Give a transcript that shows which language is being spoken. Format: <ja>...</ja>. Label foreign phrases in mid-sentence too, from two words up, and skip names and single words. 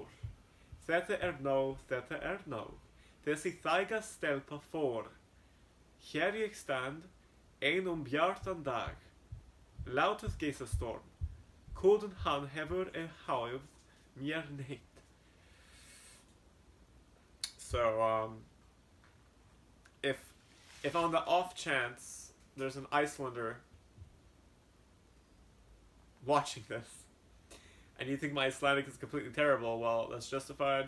<is>Þetta nóg, þessi þæga stelpa fór. Hér ég stand, ein bjartan dag. Látið geisa storm. Kuldinn hann hefur ei háð mér neitt.</is> <en>So, if on the off chance there's an Icelander watching this, and you think my Icelandic is completely terrible, well, that's justified.</en>